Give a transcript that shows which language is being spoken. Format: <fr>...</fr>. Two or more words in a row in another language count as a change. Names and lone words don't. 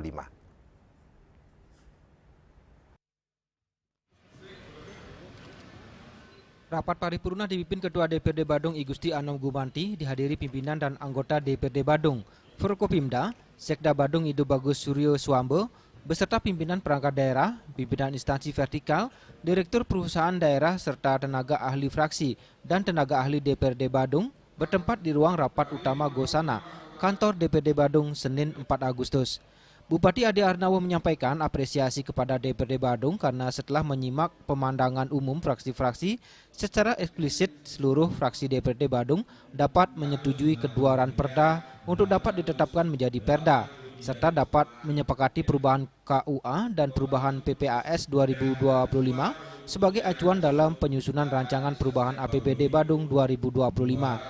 <id>Rapat paripurna dipimpin Ketua DPRD Badung I Gusti Anom Gumanti, dihadiri pimpinan dan anggota DPRD Badung, Forkopimda, Sekda Badung Idu Bagus Suryo Suambo, beserta pimpinan perangkat daerah, pimpinan instansi vertikal, direktur perusahaan daerah serta tenaga ahli fraksi dan tenaga ahli DPRD Badung bertempat di ruang rapat utama Gosana, Kantor DPRD Badung, Senin 4 Agustus. Bupati Adi Arnawo menyampaikan apresiasi kepada DPRD Badung karena setelah menyimak pemandangan umum fraksi-fraksi, secara eksplisit seluruh fraksi DPRD Badung dapat menyetujui kedua ranperda untuk dapat ditetapkan menjadi perda, serta dapat menyepakati perubahan KUA dan perubahan PPAS 2025 sebagai acuan dalam penyusunan rancangan perubahan APBD Badung 2025.</id>